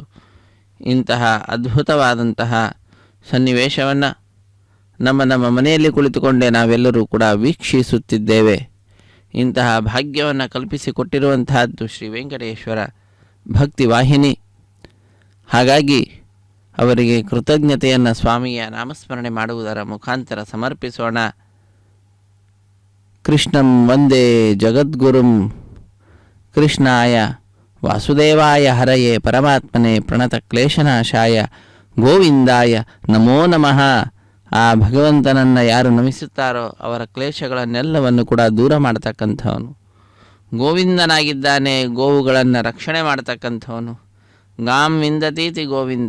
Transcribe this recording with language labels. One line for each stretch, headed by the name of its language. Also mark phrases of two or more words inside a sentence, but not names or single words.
Kannada: ಇಂತಹ ಅದ್ಭುತವಾದಂತಹ ಸನ್ನಿವೇಶವನ್ನು ನಮ್ಮ ಮನೆಯಲ್ಲಿ ಕುಳಿತುಕೊಂಡೇ ನಾವೆಲ್ಲರೂ ಕೂಡ ವೀಕ್ಷಿಸುತ್ತಿದ್ದೇವೆ. ಇಂತಹ ಭಾಗ್ಯವನ್ನು ಕಲ್ಪಿಸಿಕೊಟ್ಟಿರುವಂತಹದ್ದು ಶ್ರೀ ವೆಂಕಟೇಶ್ವರ ಭಕ್ತಿ ವಾಹಿನಿ. ಹಾಗಾಗಿ ಅವರಿಗೆ ಕೃತಜ್ಞತೆಯನ್ನು ಸ್ವಾಮಿಯ ನಾಮಸ್ಮರಣೆ ಮಾಡುವುದರ ಮುಖಾಂತರ ಸಮರ್ಪಿಸೋಣ.
Sanskrit: ಕೃಷ್ಣಂ ವಂದೇ ಜಗದ್ಗುರುಂ ಕೃಷ್ಣಾಯ ವಾಸುದೇವಾಯ ಹರಯೇ ಪರಮಾತ್ಮನೆ ಪ್ರಣತ ಕ್ಲೇಶನಾಶಾಯ ಗೋವಿಂದಾಯ ನಮೋ ನಮಃ.
Kannada: ಆ ಭಗವಂತನನ್ನು ಯಾರು ನಮಿಸುತ್ತಾರೋ ಅವರ ಕ್ಲೇಶಗಳನ್ನೆಲ್ಲವನ್ನು ಕೂಡ ದೂರ ಮಾಡತಕ್ಕಂಥವನು ಗೋವಿಂದನಾಗಿದ್ದಾನೆ. ಗೋವುಗಳನ್ನು ರಕ್ಷಣೆ ಮಾಡತಕ್ಕಂಥವನು
Sanskrit: ಗಾಂ ವಿಂದತೀತಿ ಗೋವಿಂದ.